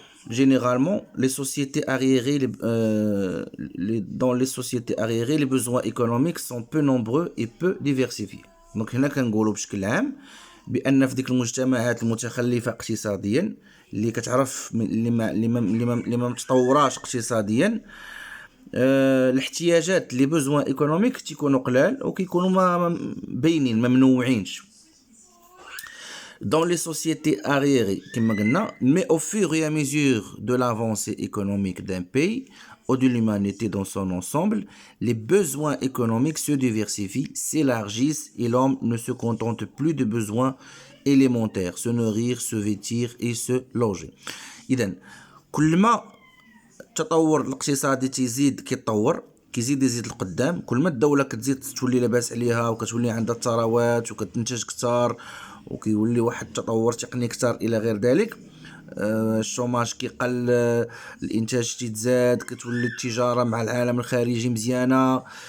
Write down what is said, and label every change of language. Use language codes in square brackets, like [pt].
[fr] généralement, les sociétés arriérées, dans les sociétés arriérées, les besoins économiques sont peu nombreux et peu diversifiés. [ar] Donc هنا كنقولوا بشكل عام بأن في ديك المجتمعات المتخلفة اقتصاديا اللي كتعرف اللي ما متطوراش اقتصاديا، الاحتياجات [fr] لي بوزوان ايكونوميك [ar] تيكونوا قلال وكيكونوا ما باينين ما منوعينش. [fr] Dans les sociétés arriérées, mais au fur et à mesure de l'avancée économique d'un pays ou de l'humanité dans son ensemble, les besoins économiques se diversifient, s'élargissent et l'homme ne se contente plus de besoins élémentaires, se nourrir, se vêtir et se loger. [ar] إذن كل ما التطور الاقتصادي كيزيد يزيد القدام، كل ما الدولة كتزيد تولي لاباس عليها وكتولي عندها الثروات وكتنتج كتار وكيولي واحد التطور تقني كتار الى غير ذلك. الشوماج كيقل، الانتاج تيتزاد، كتولي التجاره مع العالم الخارجي مزيانه.